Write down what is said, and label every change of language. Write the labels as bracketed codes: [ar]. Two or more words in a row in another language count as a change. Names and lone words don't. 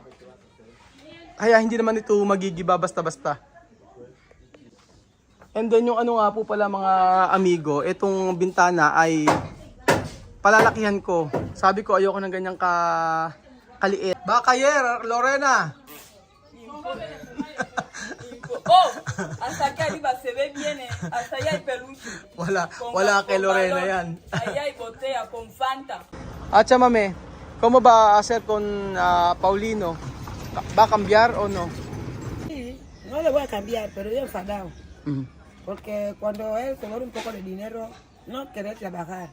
[tl] Kaya hindi naman ito magigiba basta-basta. And then yung ano nga po pala mga amigo, itong bintana ay palalakihan ko. Sabi ko ayoko ng ganyang kaliit. Bakayer, [es] Lorena! Oh, hasta acá arriba se ve bien, hasta allá hay peluche. [tl] Wala kay Lorena yan. [es] Allá hay botella con Fanta. At Chamame, ¿cómo va a hacer con Paulino? ¿Va a cambiar o no? Sí, no le voy a cambiar, pero yo enfadado. Ujú, Porque cuando él cobró un poco de dinero, no querer trabajar.